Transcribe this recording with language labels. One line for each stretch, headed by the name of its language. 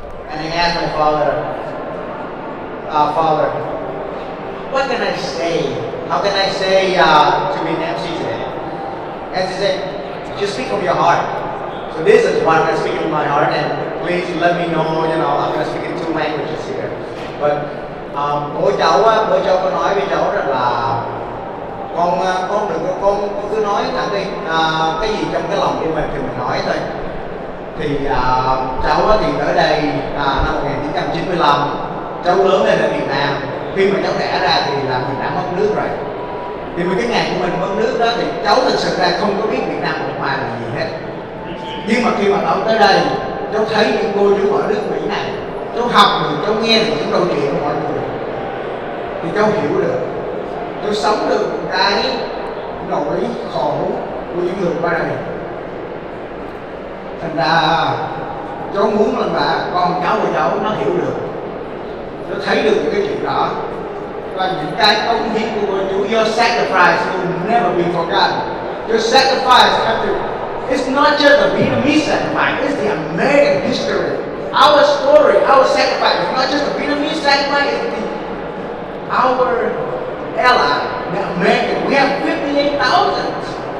English: And I asked my father, Father, what can I say? How can I say to be an MC today? And he said, just speak from your heart. So this is what I'm speaking from my heart, and please let me know, I'm going to speak in 2 languages here.
Vietnamese: But bố cháu có nói với cháu rằng là con cứ nói thẳng đi, cái gì trong cái lòng của mình thì mình nói thôi. Thì cháu thì tới đây năm 1995, cháu lớn lên ở Việt Nam. Khi mà cháu đẻ ra thì là Việt Nam mất nước rồi. Thì cái ngày của mình mất nước đó thì cháu thực sự ra không có biết Việt Nam Cộng Hòa là gì hết. Nhưng mà khi mà cháu tới đây, cháu thấy những cô chú ở nước Mỹ này, cháu học được, cháu nghe được những câu chuyện của mọi người, thì cháu hiểu được, cháu sống được cái nỗi khổ của những người qua đây. Thành ra cháu muốn là con cháu của cháu nó hiểu được, nó thấy được những cái chuyện đó, và những cái công hiến của cô chú.
English: Your sacrifice will never be forgotten. Your sacrifice it's not just a Vietnamese sacrifice, it's the American history. Our story, our sacrifice is not just a Vietnamese sacrifice, it's our ally, the American. We have 58,000